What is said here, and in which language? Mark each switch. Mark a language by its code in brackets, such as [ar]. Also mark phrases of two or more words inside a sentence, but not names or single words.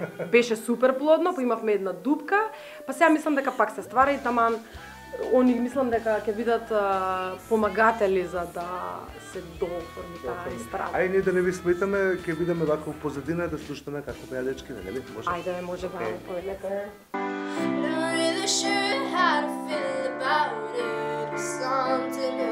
[mk] Беше супер плодно, па имавме една дупка, па сега мислам дека пак се ствара и таман они мислам дека ќе бидат помагатели за да се дооформи таа естрада. Ајде ние да не ви сметаме, ќе бидеме вака позадина да слушаме како пеа дечки, нели? Може? Ајде, може да повелете. [en] Not really sure how to feel about it or something.